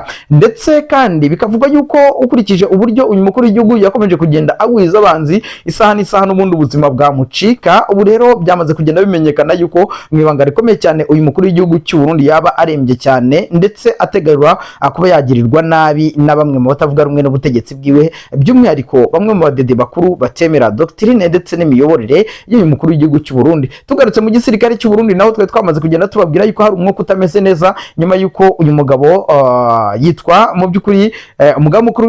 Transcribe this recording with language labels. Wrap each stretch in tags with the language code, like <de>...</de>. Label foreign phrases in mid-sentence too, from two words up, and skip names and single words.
<rw>Ndetse kandi bikavugwa yuko ukurikije uburyo uyu mukuru w'igihugu yakomeje kugenda agwiza abanzi isaha n'isaha n'ubundi ubuzima bwamucika, ubu rero byamaze kugenda bimenyekana yuko mu ibanga rikomeye cyane uyu mukuru w'igihugu cy'u Burundi yaba arembye cyane, ndetse ategarwa kuba yagirirwa nabi na bamwe mu batavuga rumwe n'ubutegetsi bwiwe, by'umwihariko bamwe mu badede bakuru batemera doctrine ndetse n'imiyoborere y'uyu mukuru w'igihugu cy'u Burundi. Tugarutse mu gisirikare cy'u Burundi naho twe twamaze kugenda tubabwira yuko hari umwuka utameze neza, nyuma yuko uyu mugabo yitwa mu by'ukuri umugaba mukuru</rw>